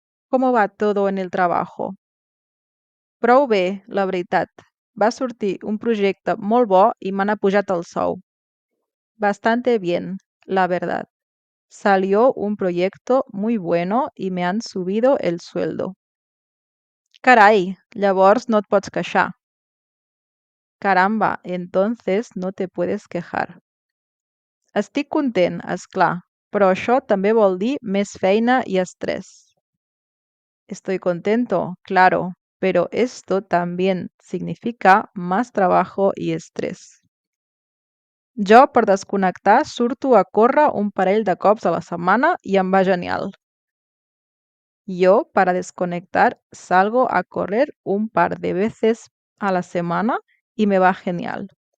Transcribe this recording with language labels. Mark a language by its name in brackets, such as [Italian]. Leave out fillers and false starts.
[Spanish] ¿Cómo va todo en el trabajo? [Catalan] Prou bé, la veritat. Va sortir un projecte molt bo i m'han apujat el sou. [Spanish] Bastante bien, la verdad. Salió un proyecto muy bueno y me han subido el sueldo. [Catalan] Carai, llavors no et pots queixar. [Spanish] Caramba, entonces no te puedes quejar. [Catalan] Estic content, és clar, però això també vol dir més feina i estrès. [Spanish] Estoy contento, claro, pero esto también significa más trabajo y estrés. [Catalan] Jo, per desconnectar, surto a córrer un parell de cops a la setmana i em va genial. [Spanish] Yo, para desconectar, salgo a correr un par de veces a la semana y me va genial.